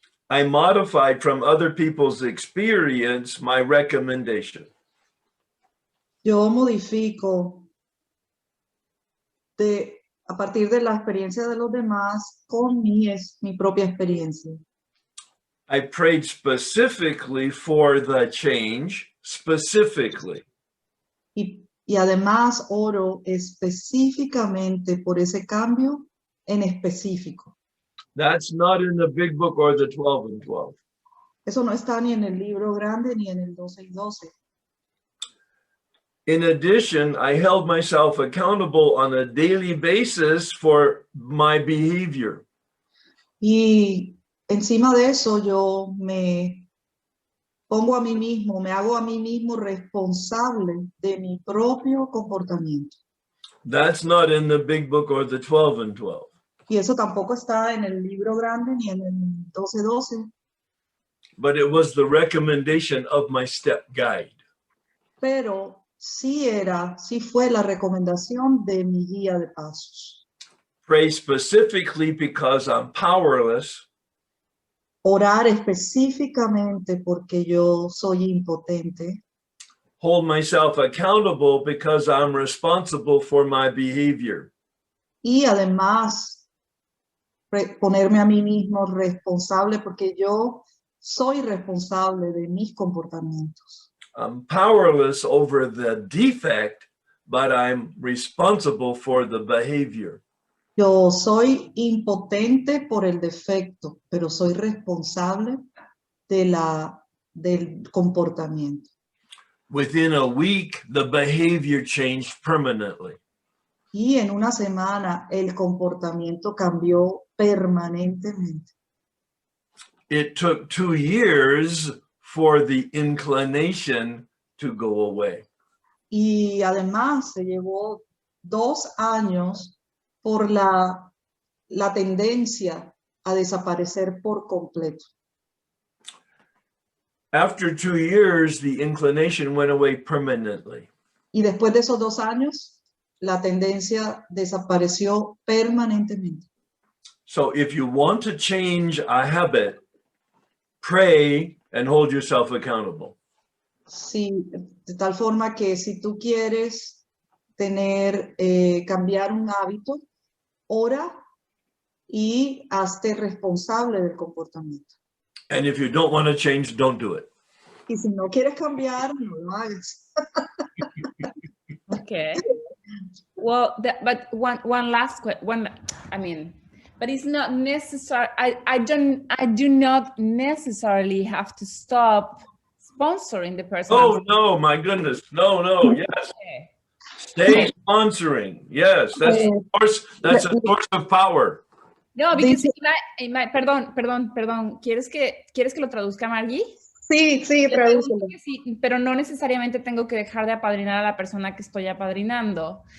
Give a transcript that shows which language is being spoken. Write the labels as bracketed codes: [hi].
[en] I modified from other people's experience my recommendation. [es] Yo modifico a partir de la experiencia de los demás con mi propia experiencia. [en] I prayed specifically for the change, specifically. [es] Y además oro específicamente por ese cambio en específico. [en] That's not in the big book or the 12 and 12. [es] Eso no está ni en el libro grande ni en el 12 y 12. [en] In addition, I held myself accountable on a daily basis for my behavior. [es] Y encima de eso yo me pongo a mí mismo, me hago a mí mismo responsable de mi propio comportamiento. [en] That's not in the big book or the 12 and 12. [es] Y eso tampoco está en el libro grande ni en el 12-12. [en] But it was the recommendation of my step guide. [es] Pero sí fue la recomendación de mi guía de pasos. [en] Pray specifically because I'm powerless. [es] orar específicamente porque yo soy impotente. [en] Hold myself accountable because I'm responsible for my behavior. [es] Y además ponerme a mí mismo responsable porque yo soy responsable de mis comportamientos. [en] I'm powerless over the defect, but I'm responsible for the behavior. [es] Yo soy impotente por el defecto, pero soy responsable del comportamiento. [en] Within a week, the behavior changed permanently. [es] Y en una semana el comportamiento cambió permanentemente. [en] It took 2 years for the inclination to go away. [es] Y además se llevó 2 años por la tendencia a desaparecer por completo. [en] After 2 years, the inclination went away permanently. [es] Y después de esos 2 años, la tendencia desapareció permanentemente. [en] So if you want to change a habit, pray and hold yourself accountable. [es] Sí, de tal forma que si tú quieres cambiar un hábito, ora y hazte responsable del comportamiento. [en] And if you don't want to change, don't do it. [es] Y si no quieres cambiar, no lo hagas. [en] Okay. Well, but one last question. But it's not necessary. I do not necessarily have to stop sponsoring the person. Oh, no, my goodness. No, yes. Okay. Stay sponsoring. Yes, that's a source of power. No, because [es] perdón. ¿Quieres que lo traduzca, Margie? Sí, tradúcelo. Sí, pero no necesariamente tengo que dejar de apadrinar a la persona que estoy apadrinando.